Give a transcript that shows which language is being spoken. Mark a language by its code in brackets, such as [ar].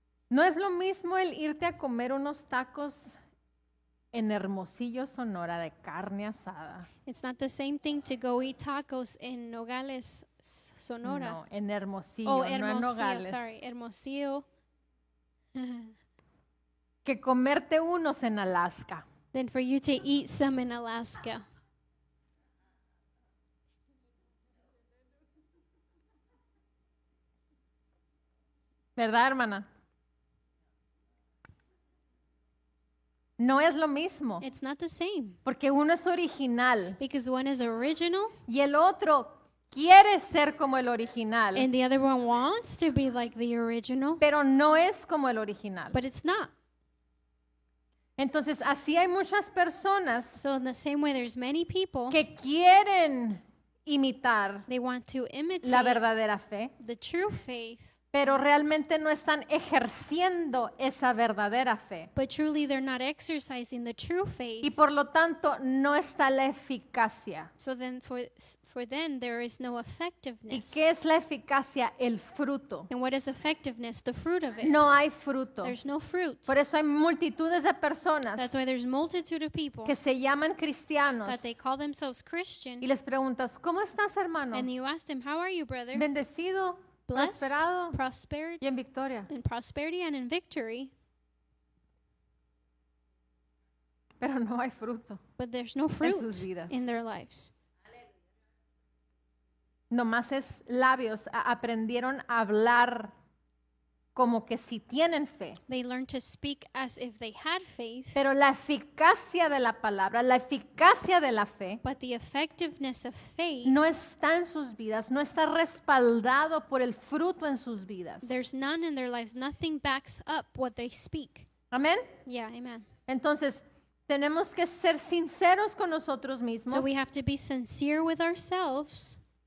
[es] No es lo mismo el irte a comer unos tacos en Hermosillo, Sonora, de carne asada. [en] It's not the same thing to go eat tacos in Nogales, Sonora. [es] No, en Hermosillo, [en] Oh, [es] no en Hermosillo, Nogales. [en] sorry, Hermosillo. [es] Que comerte unos en Alaska. [en] Than for you to eat some in Alaska. [es] ¿Verdad, hermana? No es lo mismo, [en] It's not the same. [es] porque uno es original [en] Because one is original [es] y el otro quiere ser como el original, [en] and the other one wants to be like the original, [es] pero no es como el original. [en] but it's not. [es] Entonces, así hay muchas personas [en] So in the same way, there's many people, [es] que quieren imitar [en] they want to imitate [es] la verdadera fe, [en] the true faith, [es] pero realmente no están ejerciendo esa verdadera fe. [en] but truly they're not exercising the true faith. [es] Y por lo tanto no está la eficacia. [en] So then for them there is no [es] ¿Y [en] effectiveness. [es] qué es la eficacia? El fruto. [en] And what is effectiveness? The fruit of it. [es] No hay fruto. [en] There's no fruit. [es] Por eso hay multitudes de personas [en] That's why there's multitude of people [es] que se llaman cristianos [en] that they call themselves Christian, [es] y les preguntas, ¿cómo estás, hermano? [en] and you ask them, how are you, brother? [es] Bendecido, [en] Blessed, [es] prosperado [en] prosperity, [es] y en victoria. [en] in prosperity and in victory, [es] Pero no hay fruto [en] but there's no [es] en [en] fruit [es] sus vidas. [en] in their lives. [es] Nomás es labios. Aprendieron a hablar como que si tienen fe. [en] They learn to speak as if they had faith, [es] Pero la eficacia de la palabra, la eficacia de la fe, [en] but the effectiveness of faith, [es] no está en sus vidas, no está respaldado por el fruto en sus vidas. [en] there's none in their lives. Nothing backs up what they speak. [es] Amén. [en] Yeah, amen. [es] Entonces, tenemos que ser sinceros con nosotros [en] So [es] mismos [en] we have to be sincere with ourselves,